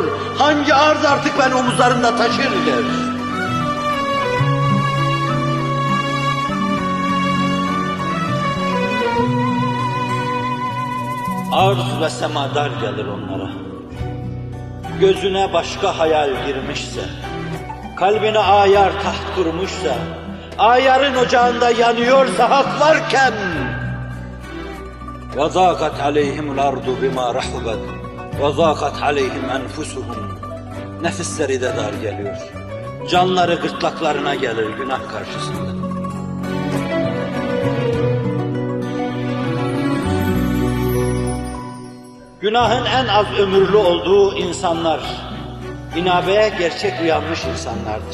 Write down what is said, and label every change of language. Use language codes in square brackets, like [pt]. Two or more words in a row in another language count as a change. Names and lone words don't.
[tr] Hangi arz artık ben omuzlarımda taşır der. Arz ve sema dar gelir onlara. Gözüne başka hayal girmişse, kalbine ayar taht kurmuşsa, ayarın ocağında yanıyorsa hak varken [ar] وَضَاقَتْ عَلَيْهِمُ الْأَرْضُ بِمَا رَحُبَتْ وَضَاقَتْ عَلَيْهِمْ أَنْفُسُهُمْ. [tr] Nefisleri de dar geliyor. Canları gırtlaklarına gelir günah karşısında. Günahın en az ömürlü olduğu insanlar, inabeye gerçek uyanmış insanlardır.